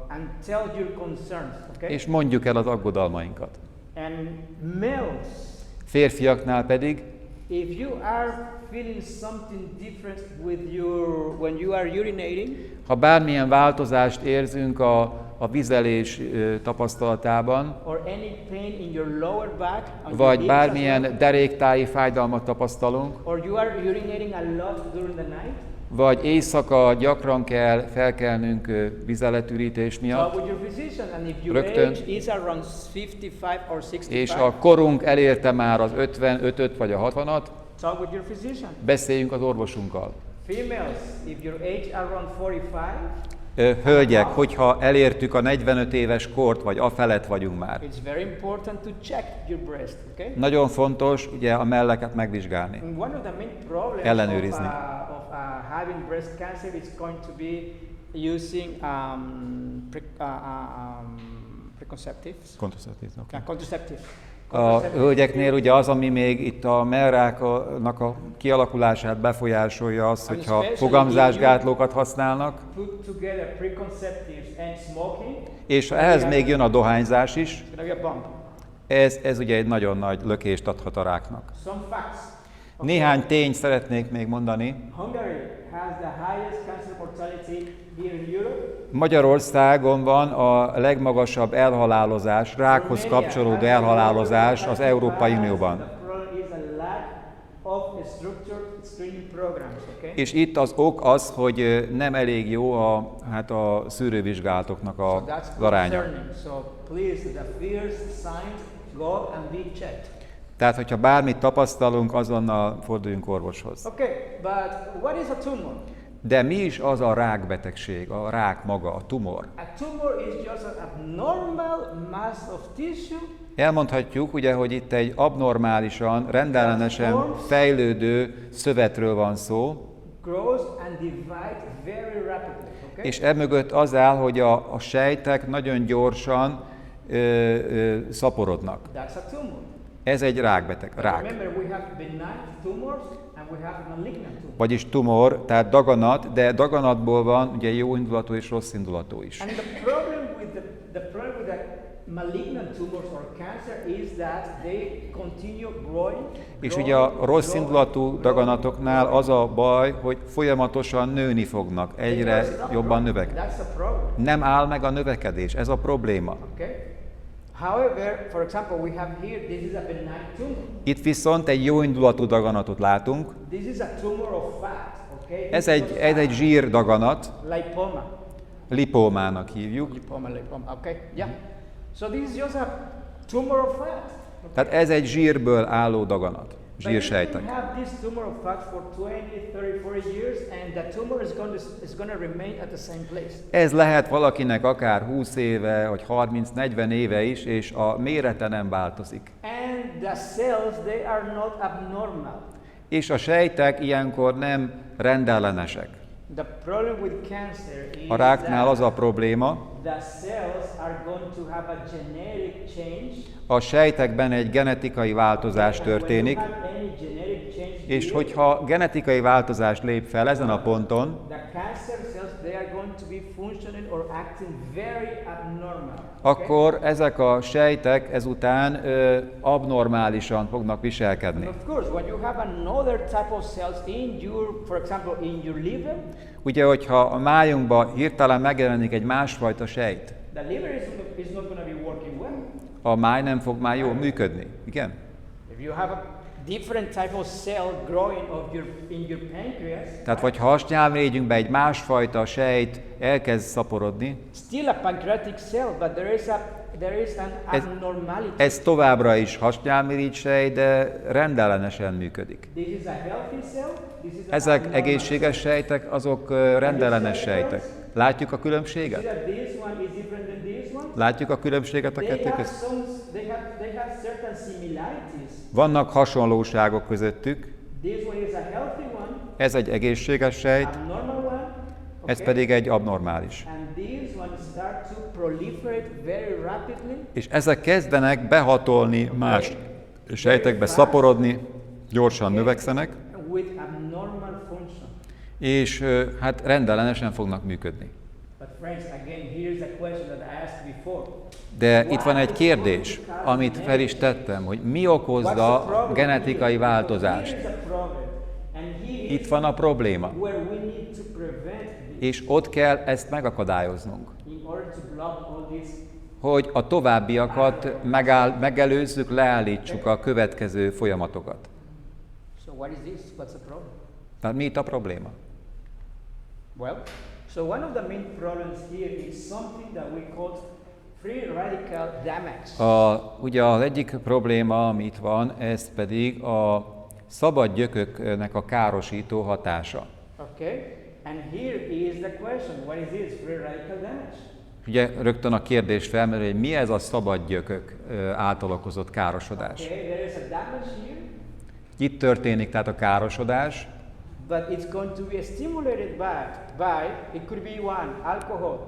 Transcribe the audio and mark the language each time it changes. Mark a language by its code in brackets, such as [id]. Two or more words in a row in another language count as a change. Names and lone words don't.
[en] and tell your concerns, okay? [hu] és mondjuk el az aggodalmainkat. [en] And males, [hu] Férfiaknál pedig, [en] if you are feeling something different with your when you are urinating, [hu] ha bármilyen változást érzünk a vizelés tapasztalatában, [en] or any pain in your lower back, on your [hu] vagy [en] hips as well, [hu] bármilyen deréktáji fájdalmat tapasztalunk, [en] or you are urinating a lot during the night, [hu] vagy éjszaka gyakran kell felkelnünk vizeletürítés [en] talk [hu] miatt, [en] with your physician. And if your [hu] Rögtön. [en] age is around 55 or 65, [hu] és a korunk elérte már az 55-öt vagy a 60-at, [en] talk with your physician. [hu] beszéljünk az orvosunkkal. [en] Females, if your age around 45, [hu] Hölgyek, hogyha elértük a 45 éves kort, vagy afelett vagyunk már, [en] it's very important to check your breast, okay? [hu] nagyon fontos ugye a melleket megvizsgálni. [en] And one of the main problems [hu] Ellenőrizni. [en] of having breast cancer is going to be using preconceptives. [hu] Kontraszeptív, oké. [en] Contraceptive. [hu] A hölgyeknél ugye az, ami még itt a mellráknak a kialakulását befolyásolja az, hogyha fogamzásgátlókat használnak, [en] Put together preconceptives and smoking, [hu] és ehhez még jön a dohányzás is, [en] it's going to be a bump. [hu] ez ugye egy nagyon nagy lökést adhat a ráknak. [en] Some facts. [hu] Néhány tényt szeretnék még mondani. [en] Hungary has the highest cancer mortality here in Europe. [hu] Magyarországon van a legmagasabb elhalálozás, rákhoz kapcsolódó elhalálozás az Európai Unióban. [en] The problem is a lack of structured screening programs, okay? [hu] És itt az ok az, hogy nem elég jó a szűrővizsgálatoknak [en] So [hu] az [en] that's [hu] aránya. [en] concerning. So please, the first signs, go and be checked. [hu] Tehát, hogyha bármit tapasztalunk, azonnal forduljunk orvoshoz. [en] Okay, but what is a tumor? [hu] De mi is az a rákbetegség, a rák maga, a tumor? [en] A tumor is just an abnormal mass of tissue [hu] Elmondhatjuk ugye, hogy itt egy abnormálisan, rendellenesen fejlődő szövetről van szó, [en] grows and divides very rapidly, okay? [hu] és emögött az áll, hogy a sejtek nagyon gyorsan szaporodnak. [en] That's a tumor. [hu] Ez egy rákbeteg, rák. [en] Remember, we have benign tumors and we have malignant tumors. [hu] Vagyis tumor, tehát daganat, de daganatból van ugye jó indulatú és rossz indulatú is. [en] And the problem with the malignant tumors or cancer is that they continue growing. [hu] És ugye a rossz indulatú daganatoknál az a baj, hogy folyamatosan nőni fognak, egyre jobban növekedni. [en] That's the problem. [hu] Nem áll meg a növekedés, ez a probléma. [en] Okay. However, for example, we have here, this is a benign tumor. [hu] Itt viszont egy jó indulatú daganatot látunk. [en] This is a tumor of fat, okay? [hu] Ez egy zsírdaganat, Lipoma. lipómának hívjuk. [en] Lipoma, okay? Yeah. So this is just a tumor of fat. Okay? [hu] Tehát ez egy zsírből álló daganat, [en] But you [hu] zsírsejtek. [en] can have this tumor of fat for 20, 30, 40 years and the tumor is going to remain at the same place. [hu] Ez lehet valakinek akár 20 éve, vagy 30-40 éve is, és a mérete nem változik. [en] And the cells, they are not abnormal. [hu] És a sejtek ilyenkor nem rendellenesek. [en] The problem with cancer is [hu] A ráknál az [en] that [hu] a probléma, [en] the cells are going to have a genetic change. [hu] a sejtekben egy genetikai változás [en] And when [hu] történik, [en] you have any genetic change [hu] és [en] here, [hu] hogyha genetikai változás lép fel ezen a ponton, [en] the cancer cells, they are going to be functioning or acting very abnormal. [hu] akkor ezek a sejtek ezután abnormálisan fognak viselkedni. [en] And of course, when you have another type of cells in your, for example, in your liver, [hu] Ugye, hogyha a májunkban hirtelen megjelenik egy másfajta sejt, the liver is not going to be working well. a máj nem fog már jól működni. Igen? [en] If you have a different type of cell growing in your pancreas, [hu] Tehát, vagy ha hasnyálmirigyünkbe egy másfajta sejt elkezd szaporodni, [en] still a pancreatic cell, but there is an abnormality. [hu] ez továbbra is hasnyálmirigy sejt, de rendellenesen működik. [en] This is a healthy cell, this is an [hu] Ezek [en] abnormal [hu] egészséges sejtek, azok rendellenes sejtek. Látjuk a különbséget? [en] cell. This one is different than this one. [hu] Látjuk a különbséget a [en] They [hu] kettő [en] have [hu] között? [en] they have certain similarities. [hu] Vannak hasonlóságok közöttük. [en] This one is a healthy one, [hu] Ez egy egészséges sejt, [en] abnormal one, [hu] ez pedig egy abnormális. [en] and this one start to proliferate very rapidly. [hu] És ezek kezdenek behatolni más sejtekbe, szaporodni, gyorsan növekszenek, [en] With abnormal function. [hu] és hát rendellenesen fognak működni. [en] But friends, again, here's a question that I asked before. [hu] De itt van egy kérdés, amit fel is tettem, hogy mi okozza a genetikai változást. [en] Here's the problem. And here [hu] Itt [en] is [hu] van a probléma, [en] where we need to prevent this [hu] és ott kell ezt megakadályoznunk, [en] in order to block all this. [hu] hogy a továbbiakat megelőzzük, leállítsuk a következő folyamatokat. [en] So what is this? What's the problem? [hu] Tehát mi itt a probléma? [en] Well, so one of the main problems here is something that we call free radical damage. [hu] Ugye az egyik probléma, ami itt van, ez pedig a szabad gyököknek a károsító hatása. [en] Okay? And here is the question. What is this free radical damage? [hu] Ugye rögtön a kérdés felmerül, hogy mi ez a szabad gyökök által okozott károsodás. [en] Okay, there is a damage here, [hu] Itt történik tehát a károsodás, [en] but it's going to be stimulated by it could be one, alcohol,